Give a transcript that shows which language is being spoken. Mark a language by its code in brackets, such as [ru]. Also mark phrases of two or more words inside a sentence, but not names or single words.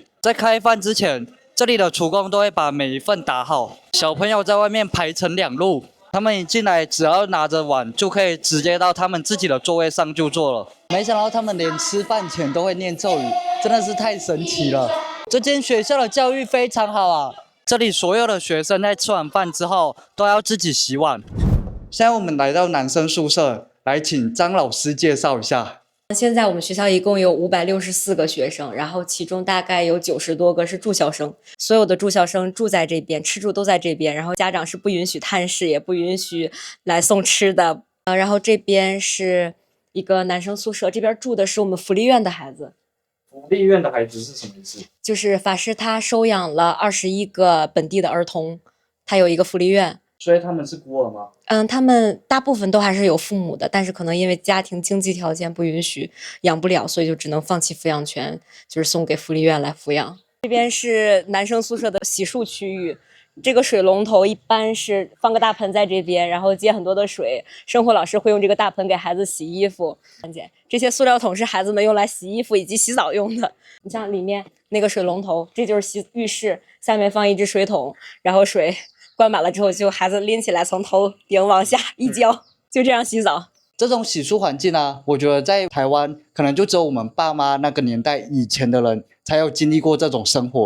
[zh] 在開飯之前，這裡的廚工都會把每一份打好，小朋友在外面排成2路，他們一進來只要拿着碗就可以直接到他們自己的座位上就坐了。沒想到他們連吃飯前都會念咒語，真的是太神奇了。這間學校的教育非常好啊，這裡所有的學生在吃完飯之後都要自己洗碗。現在我們來到男生宿舍，來請張老師介紹一下。現在我們學校一共有564個學生，然後其中大概有90多個是住校生，所有的住校生住在這邊，吃住都在這邊，然後家長是不允許探視，也不允許來送吃的。然後這邊是一個男生宿舍，這邊住的是我們福利院的孩子。福利院的孩子是什麼意思？就是法師他收養了21個本地的兒童，他有一個福利院。所以他們是孤兒嗎？他們大部分都還是有父母的，但是可能因為家庭经济条件不允許，養不了，所以就只能放棄抚養权，就是送給福利院來撫養。這邊是男生宿舍的洗漱区域，這個水龍頭一般是放個大盆在這邊，然後接很多的水，生活老師會用这個大盆給孩子洗衣服。這些塑料桶是孩子們用來洗衣服以及洗澡用的。你像裡面那個水龍頭，這就是浴室，下面放一只水桶，然後水灌滿了之後，就孩子拎起來從頭頂往下一澆，就這樣洗澡。這種洗漱環境啊，我覺得在台灣可能就只有我們爸媽那個年代以前的人才有經歷過這種生活。